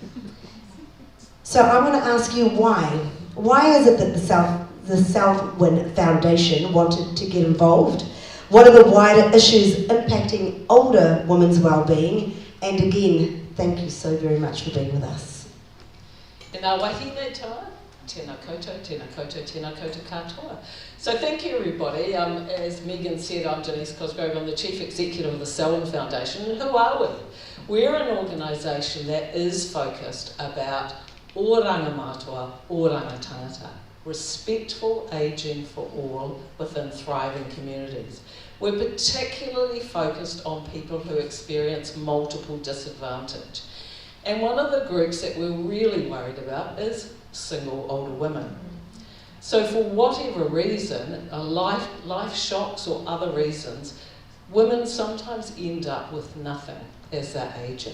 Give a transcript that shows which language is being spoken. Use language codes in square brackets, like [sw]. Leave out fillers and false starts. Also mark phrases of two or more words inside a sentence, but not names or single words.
[en] So I want to ask you why. Why is it that the Selwyn Foundation wanted to get involved? What are the wider issues impacting older women's well-being? And again, thank you so very much for being with us. [mi] Nā wāhine toa, tēnā koutou, tēnā koutou, tēnā koutou katoa. [en] So thank you everybody. As Megan said, I'm Denise Cosgrove, I'm the Chief Executive of the Selwyn Foundation. And who are we? We're an organisation that is focused about [mi] oranga mātua, oranga tangata, [en] respectful ageing for all within thriving communities. We're particularly focused on people who experience multiple disadvantage. And one of the groups that we're really worried about is single older women. So for whatever reason, life shocks or other reasons, women sometimes end up with nothing as they're aging.